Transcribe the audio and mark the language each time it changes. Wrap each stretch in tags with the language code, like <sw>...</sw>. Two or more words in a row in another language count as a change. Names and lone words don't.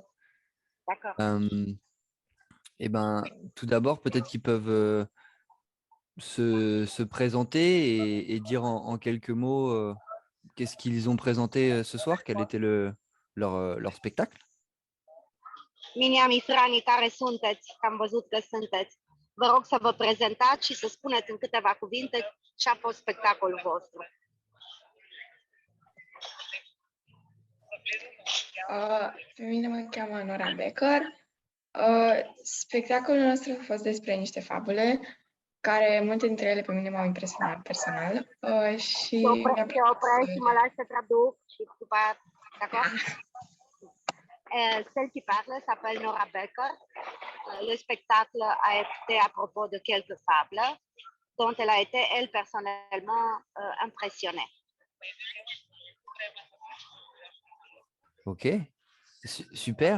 <fr>D'accord. Eh ben, tout d'abord, peut-être qu'ils peuvent se présenter et dire en quelques mots qu'est-ce qu'ils ont présenté ce soir, quel était leur spectacle.</fr> <ro>Mini-amii Frani, care sunteți? Că am văzut că sunteți. Vă rog să vă prezentați și să spuneți în câteva cuvinte ce a fost spectacolul vostru. Pe mine mă cheamă Nora Becker. Spectacolul nostru a fost despre niște fabule care multe dintre ele pe mine m-au impresionat personal și Te opresc și mă lași să traduc și după aia,</ro> <fr>d'accord? Celle qui parle s'appelle Nora Becker. Le spectacle a été à propos de quelques fables dont elle a été, elle, personnellement impressionnée. Ok, super.</fr>